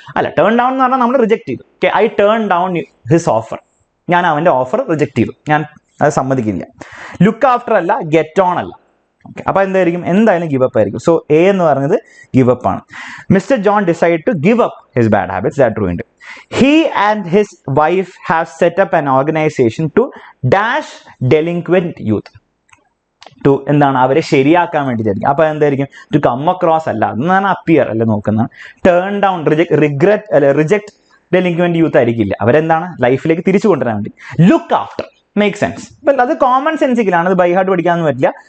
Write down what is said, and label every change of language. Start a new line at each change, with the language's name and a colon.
Malayalam: അല്ല, turn down എന്ന് പറഞ്ഞാൽ നമ്മൾ റിജക്ട് ചെയ്തു. Okay,
English: I turn down his offer,
Malayalam: ഞാൻ അവന്റെ ഓഫർ റിജക്ട് ചെയ്തു, ഞാൻ അത് സമ്മതിക്കില്ല. ലുക്ക് ആഫ്റ്റർ അല്ല, ഗെറ്റ് ഓൺ അല്ല. ഓക്കെ, അപ്പൊ എന്തായിരിക്കും, എന്തായാലും ഗിവ് അപ്പ് ആയിരിക്കും. സോ എ എന്ന് പറയുന്നത് ഗിവ് അപ്പ് ആണ്.
English: Mister John decide to give up his bad habits that ruined. He and his wife have set up an organization to dash delinquent youth.
Malayalam: To എന്താണ്, അവരെ ശരിയാക്കാൻ വേണ്ടിയിട്ടായിരിക്കും. അപ്പൊ എന്തായിരിക്കും, to come across അല്ല, എന്നാണ് അപ്പിയർ അല്ല നോക്കുന്നത്. ടേൺ ഡൗൺ, റിഗ്രറ്റ് അല്ലെ, റിജക്ട് ഡെലിക്വന്റ് യൂത്ത് ആയിരിക്കില്ല, അവരെന്താണ് ലൈഫിലേക്ക് തിരിച്ചു കൊണ്ടുവരാൻ വേണ്ടി. ലുക്ക് ആഫ്റ്റർ മേക്ക് സെൻസ്, അത് കോമൺ സെൻസിക്കലാണ്, അത് ബൈ ഹാർട്ട് പഠിക്കാനൊന്നും പറ്റില്ല.